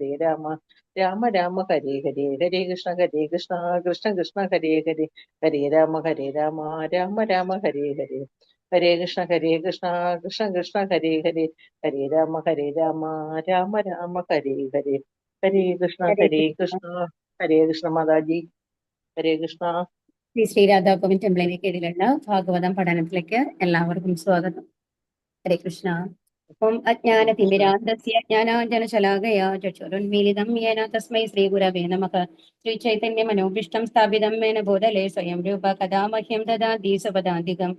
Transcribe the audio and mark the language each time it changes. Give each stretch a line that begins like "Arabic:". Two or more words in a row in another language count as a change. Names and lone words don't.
Sanskrit: രാമ രാമ ഹരേ ഹരേ, ഹരേ കൃഷ്ണ കൃഷ്ണ കൃഷ്ണ ഹരേ ഹരേ, ഹരേ രാമ രാമ രാമ ഹരേ ഹരേ, ഹരേ കൃഷ്ണ കൃഷ്ണ കൃഷ്ണ ഹരേ ഹരേ, ഹരേ രാമ രാമ രാമ ഹരേ ഹരേ, ഹരേ ഹരേ കൃഷ്ണ ഹരേ കൃഷ്ണ മാതാജി, ഹരേ കൃഷ്ണ.
Malayalam: ശ്രീ ശ്രീരാധാകോവിൻ ടെമ്പിളിന് കീഴിലുള്ള ഭാഗവതം പഠനത്തിലേക്ക് എല്ലാവർക്കും സ്വാഗതം.
Sanskrit: ഹരേ കൃഷ്ണ. ഓം അജ്ഞാനതിമിരാന്തസ്യ ജ്ഞാനാഞ്ജനശലാകയാ ചക്ഷുരുന്മീലിതം യേന തസ്മൈ ശ്രീഗുരവേ നമഃ. ശ്രീചൈതന്യമനോഭീഷ്ടം സ്ഥാപിതം മേന ഭൂതലേ സ്വയം രൂപ കഥാ മഹ്യം ദദാതി സ്വപദാന്തികം.